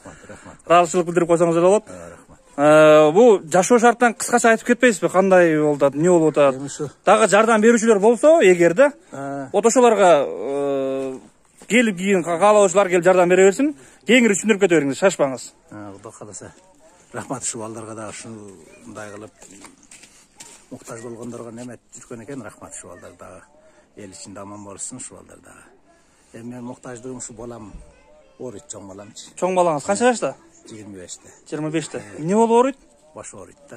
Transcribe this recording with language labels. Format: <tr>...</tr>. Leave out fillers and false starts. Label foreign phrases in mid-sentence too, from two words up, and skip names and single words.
<ky>Ыраазычылык билдирип койсоңуз эле болот. Бу жашоо шарттан кыскача айтып кетпейсизби? Кандай болуп атат, эмне болуп атат? Дагы жардам берүүчүлөр болсо, эгерде ошолорго келіп кийин каалоочулар келип жардам бере берсин. Кеңири түшүндүрүп кете бериңиз, шашпаңыз. Құда қаласа. Рахмат шу балдарға да ушундай кылып муктаж болгондорго немет жүргөн экен. Рахмат шу балдар дагы эл ичинде аман болушун шу балдар дагы. Эми мен муктаждыгым шу балам ооруйт, чоң баламчы. Чоң балаңыз канча жашта? 25-те. 25-те. Эмне болуп ооруйт? Баш ооруйт да.</ky>